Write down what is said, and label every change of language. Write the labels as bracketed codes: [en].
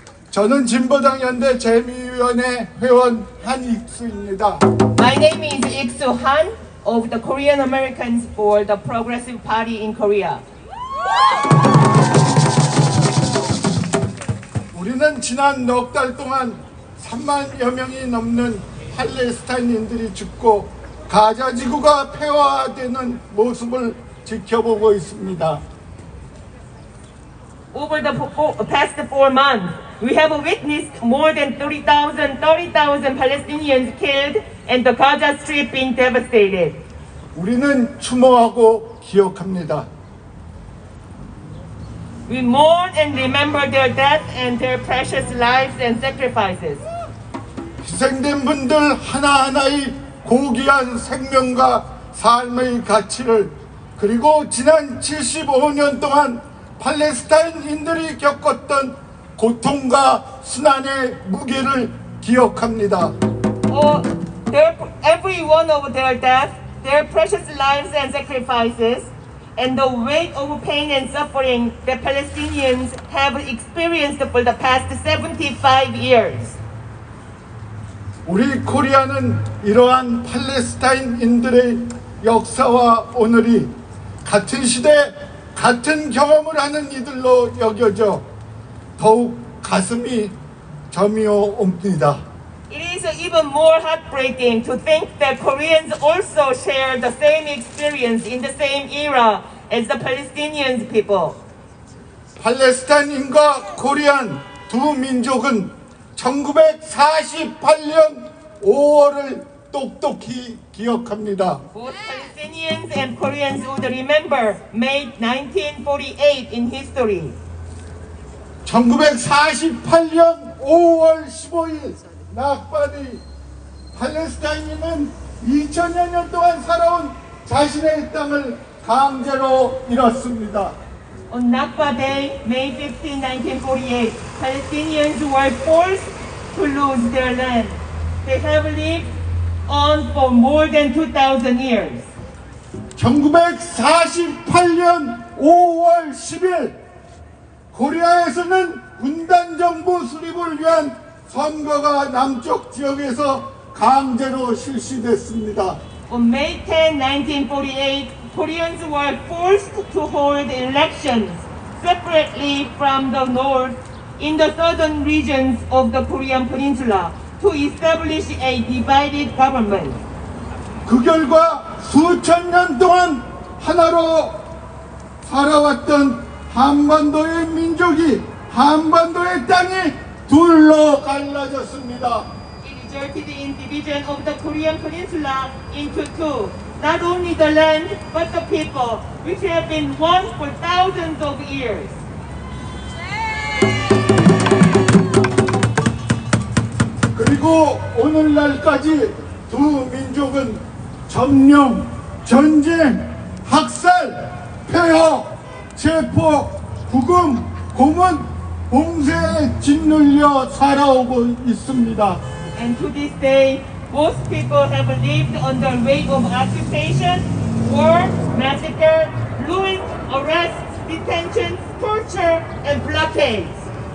[ko] 저는 진보당 연대 재미위원회 회원 한익수입니다. [en] My name is 𝐃𝐚𝐢𝐚 of the Korean Americans for the Progressive Party in Korea. [ko] 우리는 지난 넉 달 동안 3만여 명이 넘는 팔레스타인인들이 죽고 가자 지구가 폐화되는 모습을 지켜보고 있습니다. [en] Over the past 4 months, we have witnessed more than 30,000 Palestinians killed and the Gaza Strip being devastated. [ko] 우리는 추모하고 기억합니다. [en] We mourn and remember their death and their precious lives and sacrifices. [ko] 희생된 분들 하나하나의 고귀한 생명과 삶의 가치를 그리고 지난 75년 동안 팔레스타인인들이 겪었던 고통과 순환의 무게를 기억합니다. [en] Every one of their death, their precious lives and sacrifices, and the weight of pain and suffering the Palestinians have experienced for the past 75 years. [ko] 우리 코리아는 이러한 팔레스타인인들의 역사와 오늘이 같은 시대 같은 경험을 하는 이들로 여겨져 더욱 가슴이 저미어 옵니다. [en] It is even more heartbreaking to think that Koreans also share the same experience in the same era as the Palestinian people. [ko] 팔레스타인과 코리안 두 민족은 1948년 5월을 똑똑히 기억합니다. [en] Both Palestinians and Koreans would remember May 1948 in history. [ko] 1948년 5월 15일 낙바디 팔레스타인은 2000여 년 동안 살아온 자신의 땅을 강제로 잃었습니다. [en] On Nakba Day, May 15, 1948, Palestinians were forced to lose their land. They have lived on for more than 2,000 years. [ko] 1948년 5월 10일 코리아에서는 분단 정부 수립을 위한 선거가 남쪽 지역에서 강제로 실시됐습니다. [en] On May 10, 1948, Koreans were forced to hold elections separately from the north in the southern regions of the Korean Peninsula to establish a divided government. [ko] 그 결과 수천 년 동안 하나로 살아왔던 한반도의 민족이 한반도의 땅이 둘로 갈라졌습니다. [en] It resulted in division of the Korean Peninsula into two. Not only the land, but the people, which have been one for thousands of years. [ko] 그리고 오늘날까지 두 민족은 점령, 전쟁, 학살, 폐허, 체포, 구금, 고문, 봉쇄에 짓눌려 살아오고 있습니다. [en] And to this day, both people have lived under weight of occupation, war, massacre, ruin, arrests, detentions, torture, and blockades.